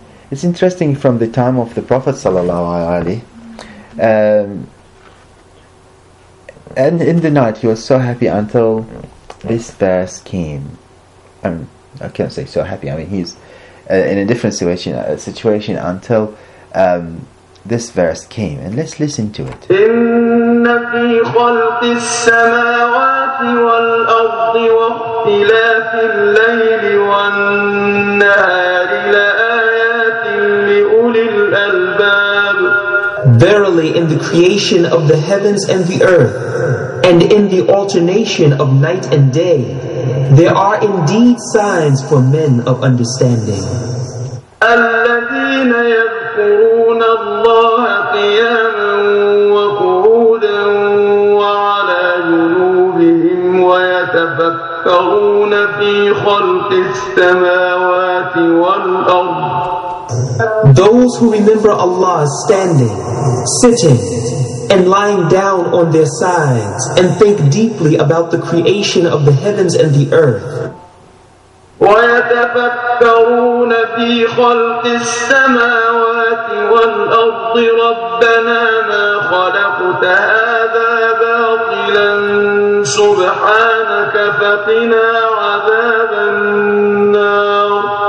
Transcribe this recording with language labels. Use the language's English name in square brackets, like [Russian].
[English] It's interesting, from the time of the Prophet sallallahu alaihi, and in the night he was so happy until this verse came. I can't say so happy. I mean, he's in a different situation until this verse came, and let's listen to it. [Arabic] إن في خلق السماوات والأرض واختلاف الليل والنهار لآيات لأولي الألباب. [English] Verily, in the creation of the heavens and the earth, and in the alternation of night and day, there are indeed signs for men of understanding. [Arabic] الذين يذكرون الله قياما وقعودا وعلى جنوبهم ويتفكرون في خلق السماوات والأرض. [English] Those who remember Allah standing, sitting, and lying down on their sides, and think deeply about the creation of the heavens and the earth. [Arabic] وَيَتَفَكَّرُونَ فِي خَلْقِ السَّمَاوَاتِ وَالْأَرْضِ رَبَّنَا مَا خَلَقْتَ هَذَا بَاطِلًا سُبْحَانَكَ فَقِنَا عَذَابَ النَّارِ.